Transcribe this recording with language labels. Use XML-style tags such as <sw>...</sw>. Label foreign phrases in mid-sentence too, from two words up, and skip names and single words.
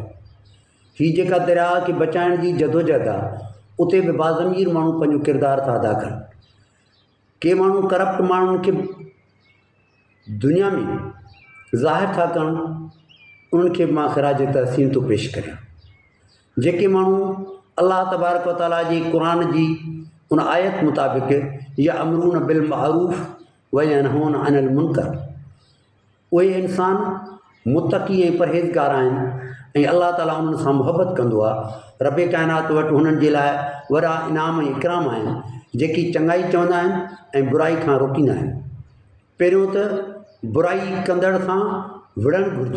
<sd>हीअ जेका दरिया खे बचाइण जी जदोजहद आहे, उते बि बाज़मीर माण्हू पंहिंजो किरदारु था अदा कनि। के माण्हू करप्ट माण्हुनि खे दुनिया में ज़ाहिर था कनि, उन्हनि खे मां ख़िराज तहसीन थो पेश करियां। जेके माण्हू</sd> <ar>الله تبارك وتعالى</ar> <sd>जी क़ुरान जी उन आयत मुताबिक़</sd> <ar>يأمرون بالمعروف وينهون عن المنكر,</ar> <sd>उहे इंसान मुतक़ी ऐं परहेज़गार आहिनि ऐं अल्लाह ताला उन्हनि सां मुहबत कंदो आहे। रब काइनात वटि हुननि जे लाइ वॾा इनाम ऐं इकराम आहिनि, जेकी चङाई चवंदा आहिनि ऐं बुराई खां रोकींदा आहिनि। पहिरियों त बुराई कंदड़ सां विढ़णु घुरिजे।</sd>